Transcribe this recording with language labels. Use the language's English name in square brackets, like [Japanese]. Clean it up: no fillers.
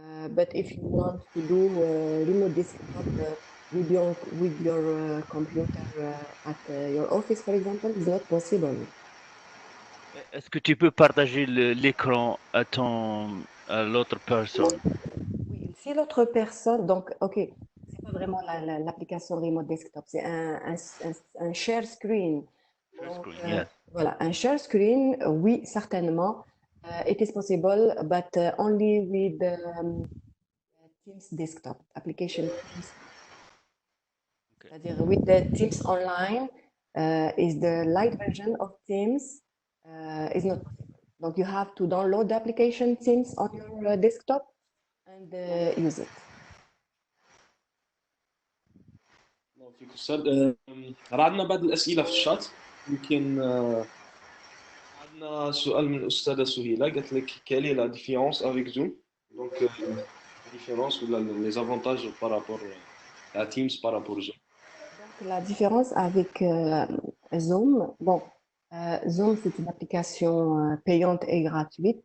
[English] But if you want to do remote desktop with your computer at your office, for example, it's not possible. [French] Est-ce que tu peux partager l'écran à l'autre personne? Oui, si l'autre personne, donc, ok, c'est pas vraiment l'application Remote Desktop, c'est un share screen. Donc, [English] Yes. [French] voilà, un share screen, oui, certainement. [English] It is possible, but only with Teams Desktop, application Teams. Okay. C'est-à-dire with the Teams Online is the light version of Teams is not possible. Donc, you have to download the application Teams on your desktop and use it. [Arabic] الله فيك أستاذ. راه عندنا بعض الأسئلة في الشات. يمكن عندنا سؤال من الأستاذة سهيلة قالت لك quelle est la différence avec Zoom. [French] Donc la différence ou les avantages par rapport à Teams par rapport à Zoom. Donc, la différence avec Zoom, bon, Zoom, c'est une application payante et gratuite.